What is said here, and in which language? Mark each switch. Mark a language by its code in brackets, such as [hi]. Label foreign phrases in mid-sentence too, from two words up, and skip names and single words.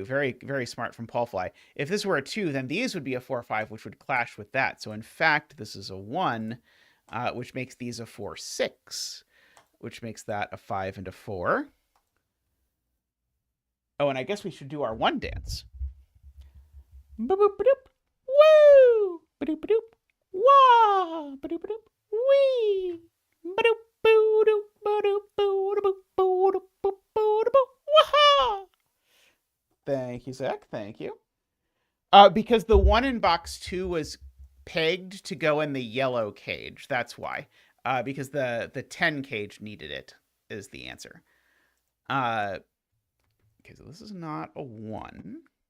[en] Very, very smart from Paul Fly. If this were a 2, then these would be a 4, 5, which would clash with that. So in fact, this is a 1, which makes these a 4, 6, which makes that a 5 and a 4. Oh, and I guess we should do our 1 dance. Ba-boop-ba-doop. Woo! Ba-doop ba-doop. Wah! Ba-doop ba-doop. Wee! Ba-doop boo-doop ba-doop boo-doop boo-doop boo-doop. Wah! Thank you, Zach. Thank you. Because the 1 in box 2 was pegged to go in the yellow cage. That's why. Because the 10 cage needed it is the answer. Okay, so this is not a 1.